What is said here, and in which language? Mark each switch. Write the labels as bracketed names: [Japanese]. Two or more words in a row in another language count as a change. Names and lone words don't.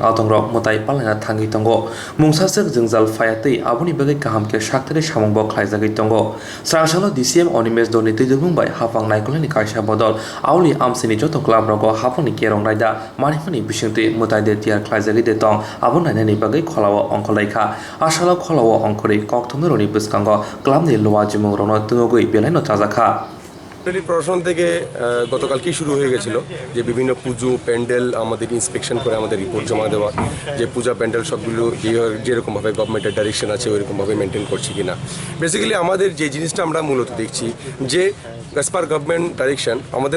[Kok Borok] Autongrok Mwtai palana thangi tongo mungsasek jengjal fayatei aboni bagui kaham ke saktari samungbo khlaijagui tongo srangsalo DCM Onimes doni tujubungbai hafang naikolani kaisa bodol auli amsini Joto Clubrok hafoni kerong raida manifani bisingti Mwtai de Tiyar khlaijagui de tong abon nainani bagui kholao ongkolaikha asalo kholao ongkori kokthomroni biskango club ni lowa jimung rono tungogui belaino tajaka [Bangla] প্রশাসন থেকে গতকালকেই শুরু হয়ে গেছিল যে বিভিন্ন পুজো প্যান্ডেল আমাদের ইন্সপেকশন করে আমাদের রিপোর্ট জমা দেওয়া যে পূজা প্যান্ডেল সবগুলো যেরকমভাবে [English] government's direction [Bangla] আছে ওইরকমভাবে মেনটেন করছি কিনা বেসিক্যালি আমাদের যে জিনিসটা আমরা মূলত দেখছি যে [English] as per government direction [Bangla] আমাদের